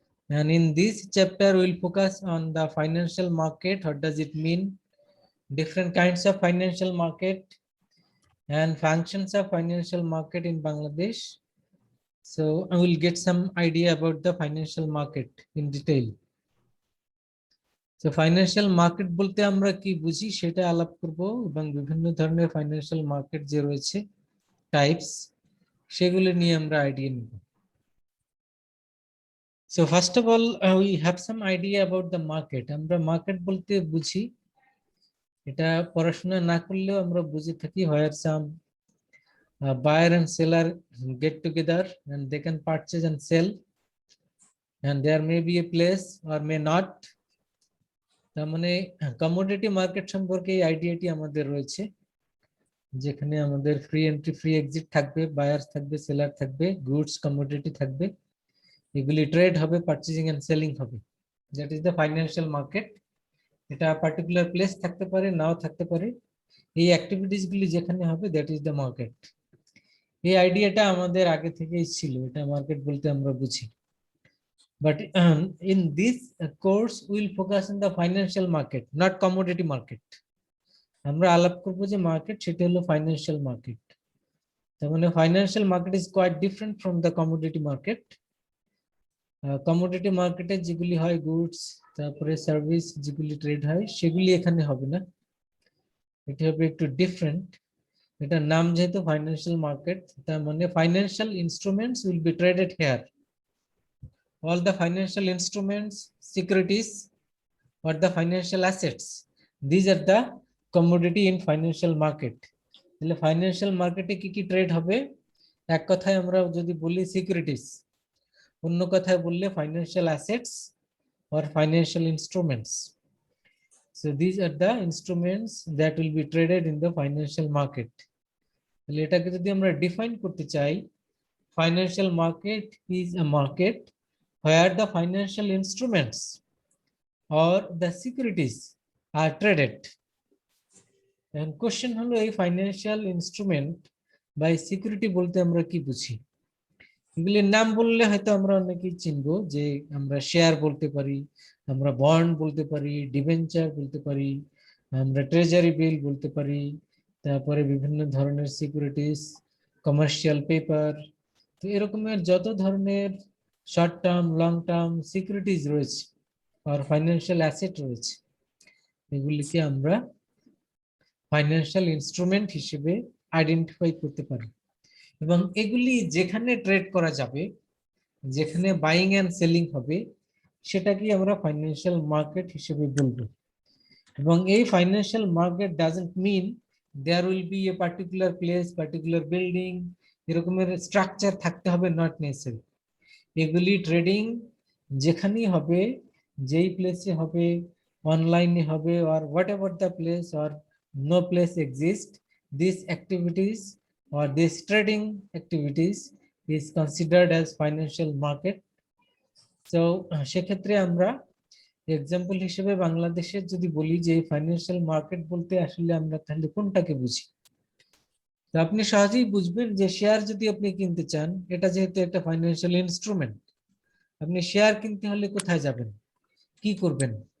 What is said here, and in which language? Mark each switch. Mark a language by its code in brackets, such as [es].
[en] And in this chapter, we'll focus on the financial market. What does it mean? Different kinds of financial market and functions of financial market in Bangladesh. So I will get some idea about the financial market in detail. [bn] So financial market বলতে আমরা কি বুঝি সেটা আলাপ করব এবং বিভিন্ন ধরনের ফাইন্যান্সিয়াল মার্কেট যে রয়েছে টাইপস সেগুলো নিয়ে আমরা আইডিয়া নিব। [en] So first of all we have some idea about the market. [bn] আমরা মার্কেট বলতে বুঝি এটা পড়াশোনা না করলেও আমরা বুঝে থাকি [en] where some buyer and seller get together and they can purchase and sell, and there may be a place or may not. [bn] তার মানে কমোডিটি মার্কেট সম্পর্কে এই আইডিয়াটি আমাদের রয়েছে, যেখানে আমাদের ফ্রি এন্ট্রি ফ্রি এক্সিট থাকবে, বায়ার্স থাকবে, সেলার থাকবে, গুডস কমোডিটি থাকবে, এগুলি ট্রেড হবে, পারচেজিং এন্ড সেলিং হবে। [en] That is the financial market. [bn] এটা পার্টিকুলার প্লেস থাকতে পারে, নাও থাকতে পারে। এই অ্যাক্টিভিটিস গুলি যেখানে হবে দ্যাট ইজ দ্য মার্কেট। এই আইডিয়াটা আমাদের আগে থেকেই ছিল, এটা মার্কেট বলতে আমরা বুঝি। [en] But in this course we'll focus on the financial market, not commodity market. [bn] আমরা আলাপ করব যে মার্কেট সেটা হলো ফাইন্যান্সিয়াল মার্কেট। তার মানে financial market [en] Is quite different from the commodity market. [bn] Commodity মার্কেটে যেগুলি হয় গুডস, তারপরে সার্ভিস যেগুলি ট্রেড হয় সেগুলি এখানে হবে না, এটা হবে একটু ডিফারেন্ট। এটার নাম যেহেতু ফাইন্যান্সিয়াল মার্কেট, তার মানে financial instruments [en] Will be traded here. All the financial instruments, securities, or the financial assets, these are the commodity in financial market. [bn] তাহলে ফাইন্যান্সিয়াল মার্কেটে কি কি ট্রেড হবে? এক কথায় আমরা যদি বলি সিকিউরিটিজ, অন্য কথায় বললে financial assets [en] or financial instruments. So these are the instruments that will be traded in the financial market. [bn] তাহলে এটাকে যদি আমরা ডিফাইন করতে চাই, [en] financial market is a market where the financial instruments or the securities are traded. And question [bn] হলো এই financial instrument বা security বলতে আমরা কি বুঝি? এগুলির নাম বললে হয়তো আমরা অনেকেই চিনবো, যে আমরা শেয়ার বলতে পারি, আমরা বন্ড বলতে পারি, ডিবেঞ্চার বলতে পারি, আমরা ট্রেজারি বিল বলতে পারি, তারপরে বিভিন্ন ধরনের সিকিউরিটিজ, কমার্শিয়াল পেপার। তো এরকমের যত ধরনের short term long term securities রয়েছে আর ফাইন্যান্সিয়াল অ্যাসেট রয়েছে, এগুলিকে আমরা ফাইন্যান্সিয়াল ইনস্ট্রুমেন্ট হিসেবে আইডেন্টিফাই করতে পারি। এবং এগুলি যেখানে ট্রেড করা যাবে, যেখানে বাইং এন্ড সেলিং হবে, সেটাকে আমরা ফাইন্যান্সিয়াল মার্কেট হিসেবে বলবো। [en] এবং এই financial market doesn't mean there will be a particular place, particular building, [bn] এরকমের স্ট্রাকচার থাকতে হবে, [en] Not necessary. [bn] এগুলি ট্রেডিং যেখানেই হবে, যেই প্লেসে হবে, অনলাইনে হবে, [en] or whatever the place or no place exists, these activities or this trading activities is considered as financial market. [bn] So সেক্ষেত্রে আমরা এক্সাম্পল হিসেবে বাংলাদেশের যদি বলি যে ফাইন্যান্সিয়াল মার্কেট বলতে আসলে আমরা তাহলে কোনটাকে বুঝি, তো আপনি সহজেই বুঝবেন যে শেয়ার যদি আপনি কিনতে চান, এটা যেহেতু একটা ফাইন্যান্সিয়াল ইনস্ট্রুমেন্ট, আপনি শেয়ার কিনতে হলে কোথায় যাবেন, কি করবেন?